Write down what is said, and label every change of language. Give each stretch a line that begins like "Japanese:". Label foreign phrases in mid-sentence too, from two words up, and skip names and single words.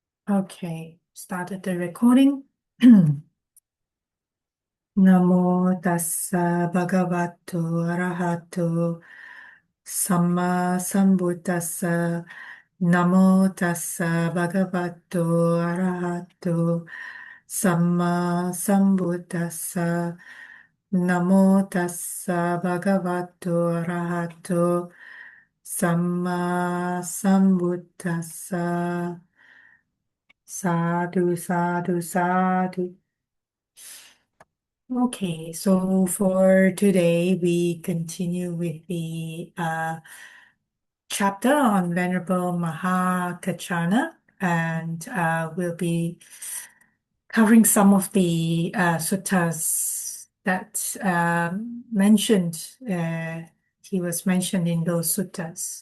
English: Okay, started the recording.
Pali: Namo tassa bhagavato arahato samma sambuddhassa. Namo tassa bhagavato arahato samma sambuddhassa. Namo tassa bhagavato arahato samma sambuddhassa. Sadhu, sadhu, sadhu.
English: Okay, so for today, we continue with the chapter on Venerable Mahākaccāna, and we'll be covering some of the suttas that he was mentioned in those suttas.